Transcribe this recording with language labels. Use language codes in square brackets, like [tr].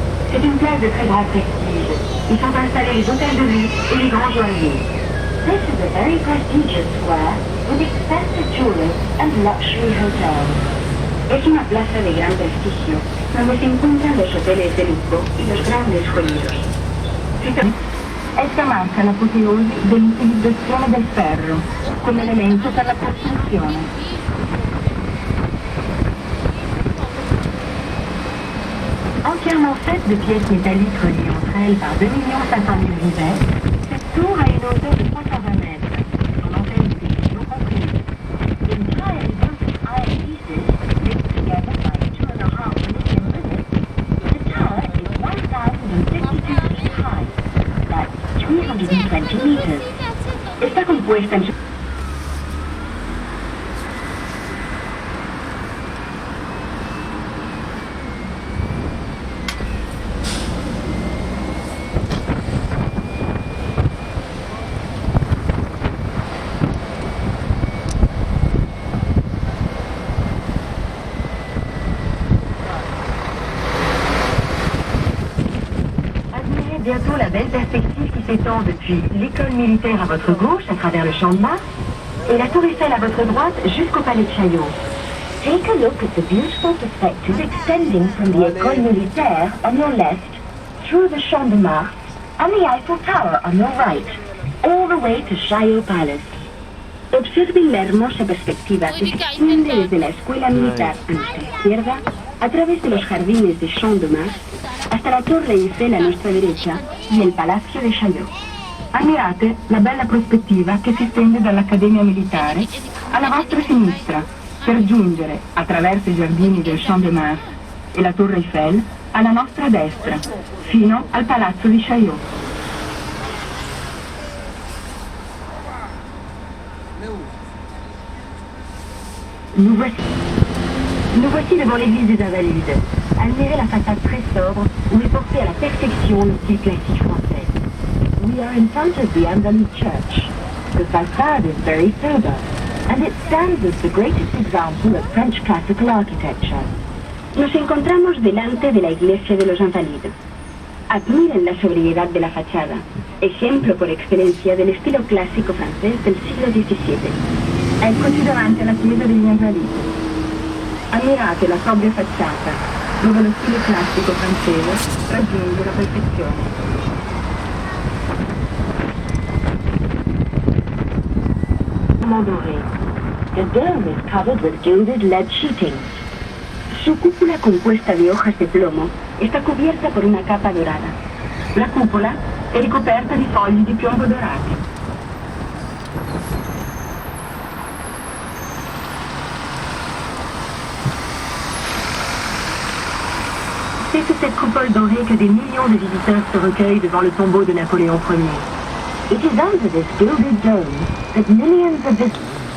[fr] C'est une place de très grand prestige. Y sont installés les hôtels de ville et les grands joailliers. [en] This is a very prestigious square with expensive jewelry and luxury hotels. [es] Es una plaza de gran prestigio, donde se encuentran los hoteles de lujo y los grandes joyeros. [it] Essa marca l'apoteosi dell'utilizzazione del ferro come elemento per la costruzione. [fr] Entièrement faite de pièces métalliques reliées entre elles par 2 500 000 rivets, cette tour a une hauteur de 320 mètres. Son antenne de télévision comprise. [en] The entire devoted iron pieces, linked together by 2.5 million rivets, the tower is 1,052 feet high. That's 320 meters. [es] Está compuesta en [fr] la belle perspective qui s'étend depuis l'école militaire à votre gauche, à travers le champ de Mars, et la tour Eiffel à votre droite jusqu'au palais de Chaillot. [en] Take a look at the beautiful perspective extending from the École Militaire on your left, through the Champ de Mars, and the Eiffel Tower on your right, all the way to Chaillot Palace. [es] Observen la hermosa perspectiva que se extiende desde la Escuela Militar a nuestra izquierda, a través de los jardines de Champ de Mars, hasta la Torre Eiffel a nuestra derecha y el Palazzo de Chaillot. [it] Ammirate la bella prospettiva che si estende dall'Accademia Militare alla vostra sinistra, per giungere, attraverso i giardini del Champ de Mars e la Torre Eiffel, alla nostra destra, fino al Palazzo di Chaillot. [fr] Nous voici devant l'église des Invalides. Admirez la façade très sobre où est porté à la perfection le style classique français. [en] We are in front of the Invalides Church. The facade is very sober, and it stands as the greatest example of French classical architecture. [es] Nos encontramos delante de la iglesia de los Invalides. Admiren la sobriedad de la fachada, ejemplo por excelencia del estilo clásico francés del siglo XVII. [it] Eccoci davanti alla chiesa degli Invalidi. Ammirate la sobria facciata, dove lo stile classico francese raggiunge la perfezione. [fr] Doré. [en] The dome is covered with gilded lead sheeting. [es] Su cúpula compuesta de hojas de plomo está cubierta por una capa dorada. [it] La cupola è ricoperta di fogli di piombo dorati. [fr] C'est sous cette coupole dorée que des millions de visiteurs se recueillent devant le tombeau de Napoléon Ier. [en] It is under this gilded dome that millions of visitors